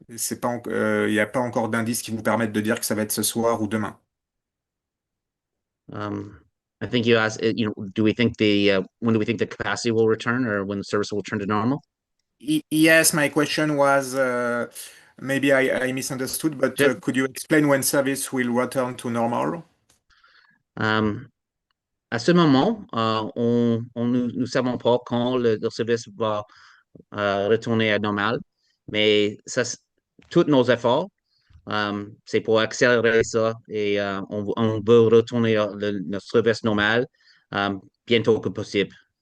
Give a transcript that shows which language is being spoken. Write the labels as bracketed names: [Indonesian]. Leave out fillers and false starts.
[French] C'est pas, il n'y a pas encore d'indices qui vous permettent de dire que ça va être ce soir ou demain. [English] I think you asked, do we think when do we think the capacity will return, or when the service will return to normal? Yes, my question was, maybe I misunderstood, but could you explain when service will return to normal? [French] À ce moment, nous savons pas quand le service va retourner à normal, mais tous nos efforts, c'est pour accélérer ça, et on veut retourner notre service normal bientôt que possible.